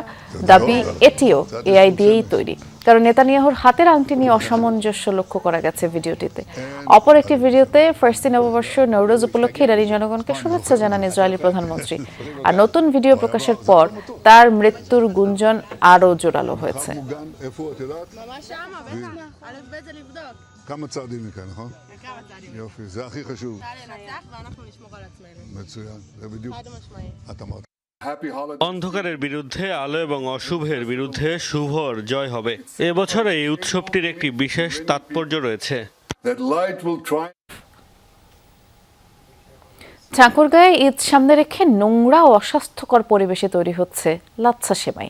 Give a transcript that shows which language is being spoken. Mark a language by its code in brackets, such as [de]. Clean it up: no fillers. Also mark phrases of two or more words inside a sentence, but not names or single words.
[bn] দাবি এটিও AI দিয়েই তৈরি, কারণ নেতানিয়াহুর হাতের আংটি নিয়ে অসামঞ্জস্য লক্ষ্য করা গেছে ভিডিওটিতে। অপর একটি ভিডিওতে ফার্সি নববর্ষ নওরোজ উপলক্ষে ইরানি জনগণকে শুভেচ্ছা জানান ইসরায়েলি প্রধানমন্ত্রী। আর নতুন ভিডিও প্রকাশের পর তার মৃত্যুর গুঞ্জন আরও জোরালো হয়েছে। [he] כמה צעדים מכאן, נכון? יופי, זה הכי חשוב. מצוין, זה בדיוק. את אמרת. [bn] অন্ধকারের বিরুদ্ধে আলো এবং অশুভের বিরুদ্ধে শুভর জয় হবে। এবছরে এই উৎসবটির একটি বিশেষ তাৎপর্য রয়েছে। ঠাকুরগাঁয়ে ঈদ সামনে রেখে নোংরা ও অস্বাস্থ্যকর পরিবেশে তৈরি হচ্ছে লাচ্ছা সেমাই।